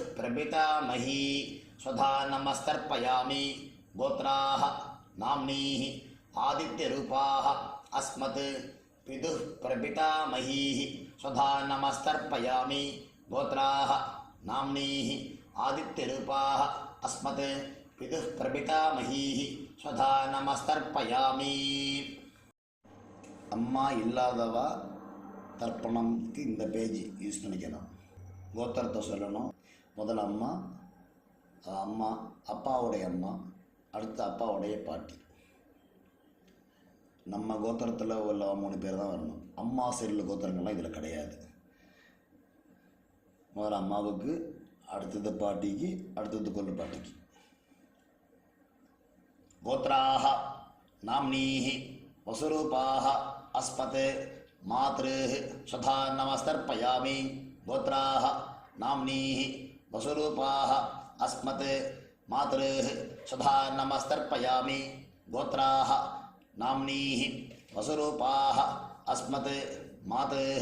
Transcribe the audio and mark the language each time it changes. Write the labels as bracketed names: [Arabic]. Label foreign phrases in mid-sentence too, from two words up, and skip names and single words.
[Sanskrit] प्रपितामही स्वधा नमस्तर्पयामि गोत्राः नाम्नीः आदित्यरूपाः अस्मत् पितुः प्रपितामही स्वधा नमस्तर्पयामि गोत्राः नाम्नीः आदित्यरूपाः अस्मत् पितुः प्रपितामही स्वधा नमस्तर्पयामि [Tamil] அம்மா இல்லாதவா தர்ப்பணம்க்கு இந்த பேஜ் யூஸ் பண்ணிக்கணும். கோத்திரத்தை சொல்லணும். முதல்ல அம்மா, அம்மா அப்பாவுடைய அம்மா, அடுத்து அப்பாவுடைய பாட்டி. நம்ம கோத்திரத்தில் உள்ள 3 பேர் தான் வரணும். அம்மா சைடில் கோத்திரங்கள்லாம் இதில் கிடையாது. முதல்ல அம்மாவுக்கு, அடுத்தது பாட்டிக்கு, அடுத்தது கொள்ளு பாட்டிக்கு. [Sanskrit] கோத்ராः नाम्नीः वसुरूपाः अस्मत् मातृः स्वधा नमस्तर्पयामि गोत्राः नाम्नीः वसुरूपाः अस्मत् मातृः स्वधा नमस्तर्पयामि गोत्राः नाम्नीः वसुरूपाः अस्मत् मातृः